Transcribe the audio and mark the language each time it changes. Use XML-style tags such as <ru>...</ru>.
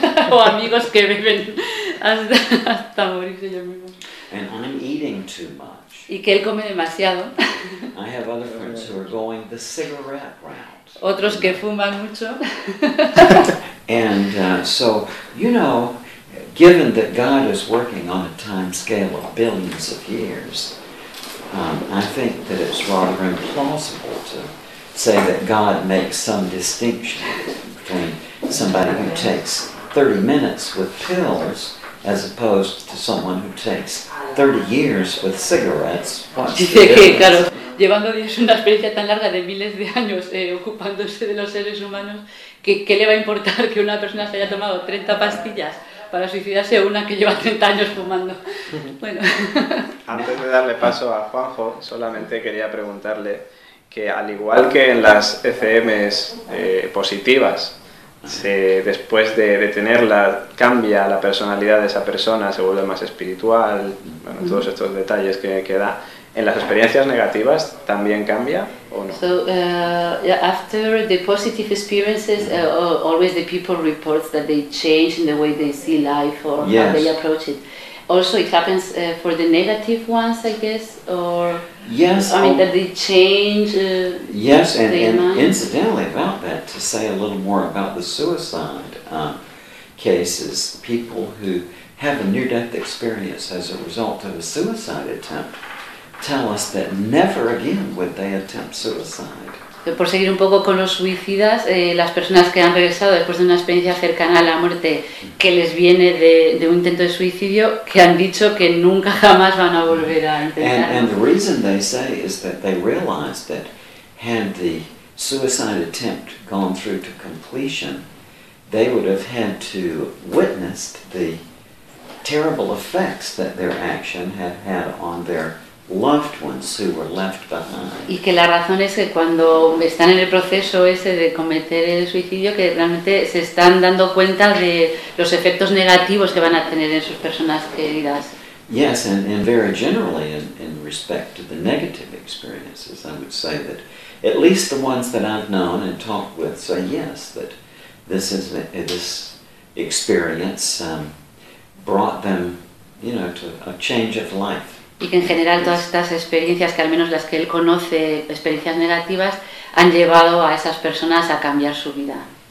<es>O amigos que beben hasta morirse ellos mismos.</es> <en>And I'm eating too much.</en> <es>Y que él come demasiado.</es> <en>I have other friends who are going the cigarette route.</en> <es>Otros que fuman mucho.</es> <en>And so, you know, given that God is working on a time scale of billions of years, I think that it's rather implausible to say that God makes some distinction between somebody who takes 30 minutes with pills as opposed to someone who takes 30 years with cigarettes.</en> <es>Dice que, claro, llevando Dios una experiencia tan larga de miles de años ocupándose de los seres humanos, ¿qué le va a importar que una persona se haya tomado 30 pastillas para suicidarse o una que lleva 30 años fumando? Bueno. Antes de darle paso a Juanjo, solamente quería preguntarle que al igual que en las ECMs positivas, se, después de tenerla, cambia la personalidad de esa persona, se vuelve más espiritual, bueno, todos estos detalles que da. ¿En las experiencias negativas también cambia o no?</es> <en>So, yeah, after the positive experiences, always the people report that they change in the way they see life or yes. how they approach it. Also, it happens for the negative ones, I guess, or... Yes. I mean, that they change... yes, and incidentally about that, to say a little more about the suicide cases, people who have a near-death experience as a result of a suicide attempt tell us that never again would they attempt suicide.</en> <es>Por seguir un poco con los suicidas, las personas que han regresado después de una experiencia cercana a la muerte que les viene de un intento de suicidio, que han dicho que nunca jamás van a volver a intentar.</es> <en>And the reason they say is that they realize that had the suicide attempt gone through to completion, they would have had to witness the terrible effects that their action had had on their loved ones who were left behind.</en> <es>Y que la razón es que cuando están en el proceso ese de cometer el suicidio, que realmente se están dando cuenta de los efectos negativos que van a tener en sus personas queridas.</es> <en>Yes, and very generally in respect to the negative experiences, I would say that at least the ones that I've known and talked with say yes, that this experience brought them, you know, to a change of life.</en> <es>Y que en general todas estas experiencias, que al menos las que él conoce, experiencias negativas, han llevado a esas personas a cambiar su vida.</es>